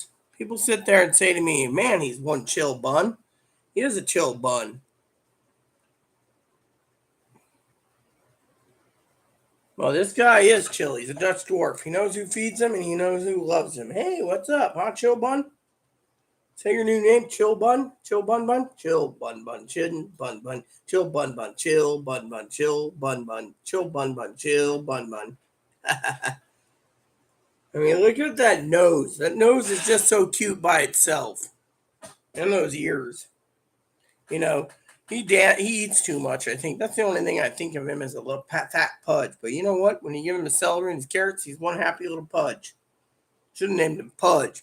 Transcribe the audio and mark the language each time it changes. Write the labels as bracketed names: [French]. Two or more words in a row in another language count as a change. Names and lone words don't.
[English] People sit there and say to me, man, he's one chill bun. He is a chill bun. Well, this guy is chill. He's a Dutch dwarf. He knows who feeds him and he knows who loves him. Hey, what's up, huh, Chill Bun? Say your new name, Chill Bun. Chill Bun Bun. Chill Bun Bun. Chill Bun Bun. Chill Bun Bun. Chill Bun Bun. Chill Bun Bun. Chill Bun Bun. Chill Bun Bun. I mean, look at that nose. That nose is just so cute by itself. And those ears. He eats too much, I think. That's the only thing I think of him as a little fat pudge. But you know what? When you give him a celery and his carrots, he's one happy little pudge. Should have named him Pudge.